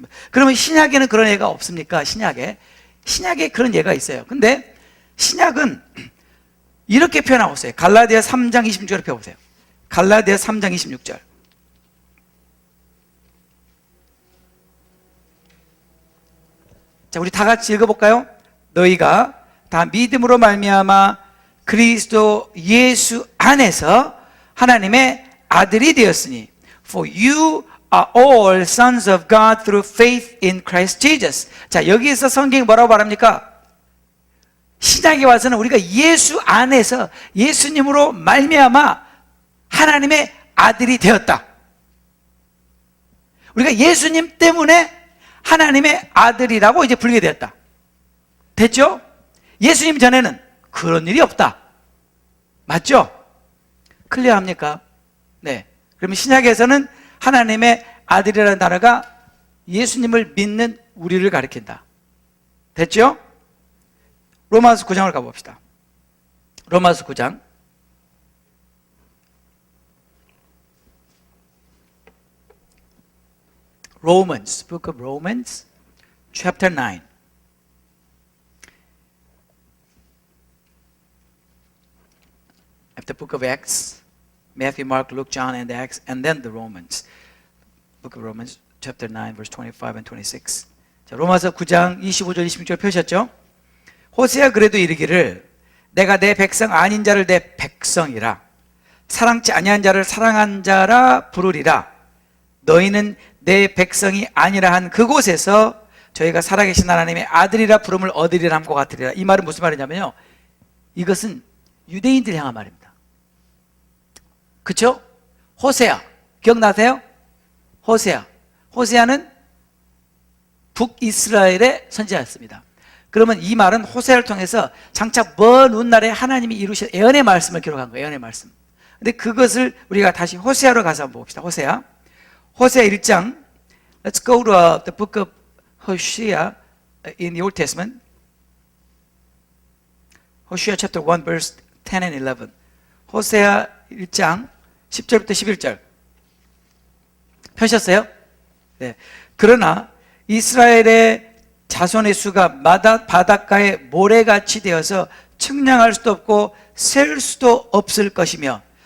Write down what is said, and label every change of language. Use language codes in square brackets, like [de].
[ko] 그러면 신약에는 그런 예가 없습니까? 신약에 그런 예가 있어요. 근데 신약은 이렇게 표현하고 있어요. 갈라디아 3장 26절을 펴보세요. 갈라디아 3장 26절. 자, 우리 다 같이 읽어볼까요? 너희가 다 믿음으로 말미암아 그리스도 예수 안에서 하나님의 아들이 되었으니 [en] For you are all sons of God through faith in Christ Jesus. [ko] 자, 여기에서 성경이 뭐라고 말합니까? 신약에 와서는 우리가 예수 안에서 예수님으로 말미암아 하나님의 아들이 되었다. 우리가 예수님 때문에 하나님의 아들이라고 이제 불리게 되었다. 됐죠? 예수님 전에는 그런 일이 없다. 맞죠? 클리어합니까? 네. 그러면 신약에서는 하나님의 아들이라는 단어가 예수님을 믿는 우리를 가리킨다. 됐죠? 로마서 9장을 가봅시다. 로마서 9장. [en] Romans, Book of Romans, chapter 9. After the book of Acts, Matthew, Mark, Luke, John, and Acts, and then the Romans. Book of Romans, chapter 9, verse 25 and 26. [ko] 자, 로마서 9장 25절, 26절 펴셨죠? 호세아 그래도 이르기를 내가 내 백성 아닌 자를 내 백성이라 사랑치 아니한 자를 사랑한 자라 부르리라. 너희는 내 백성이 아니라 한 그곳에서 저희가 살아계신 하나님의 아들이라 부름을 얻으리라 함과 같으리라. 이 말은 무슨 말이냐면요, 이것은 유대인들 향한 말입니다. 그쵸? 호세아 기억나세요? 호세아는 북이스라엘의 선지자였습니다. 그러면 이 말은 호세아를 통해서 장차 먼 훗날에 하나님이 이루실 예언의 말씀을 기록한 거예요. 예언의 말씀. 근데 그것을 우리가 다시 호세아로 가서 한번 봅시다. 호세아 1장. [en] Let's go to the book of Hosea in the Old Testament. Hosea chapter 1 verse 10 and 11. [ko] 호세아 1장 10절부터 11절 펴셨어요? 네. 그러나 이스라엘의 자손의 수가 바닷가에 모래같이 되어서 측량할 수도 없고 셀 수도 없을 것이며.